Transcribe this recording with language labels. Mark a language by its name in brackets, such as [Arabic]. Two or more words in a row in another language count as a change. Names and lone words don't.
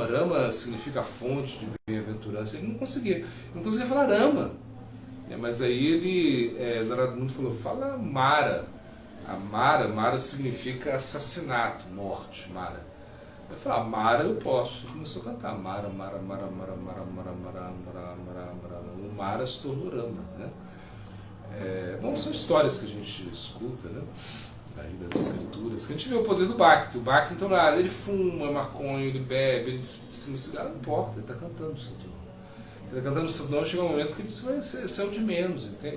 [Portuguese] Rama significa fonte de bem-aventurança. Ele não conseguia falar Rama. Mas aí Narada Muni falou: fala Mara. A Mara significa assassinato, morte, Mara. Ele falou: Mara eu posso. Ele começou a cantar Mara, Mara, Mara, Mara, Mara, Mara, Mara, Mara, Mara, Mara. O Mara se tornou Rama, né? Bom, são histórias que a gente escuta, né? Aí das escrituras, que a gente vê o poder do Bhakti. O Bhakti, então, ele fuma, é maconha, ele bebe, ele se cigarro, não importa, ele está cantando o santo nome. Ele está cantando o santo nome, chega um momento que ele vai ser o de menos, entende?